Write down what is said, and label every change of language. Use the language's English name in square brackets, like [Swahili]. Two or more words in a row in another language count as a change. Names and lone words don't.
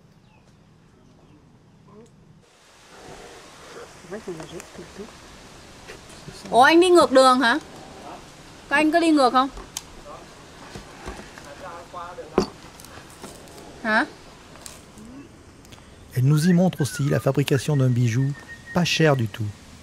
[Vietnamese] Ủa anh đi ngược đường hả? Các anh có đi ngược không? Hả? [French] Elle nous y montre aussi la fabrication d'un bijou pas cher du tout.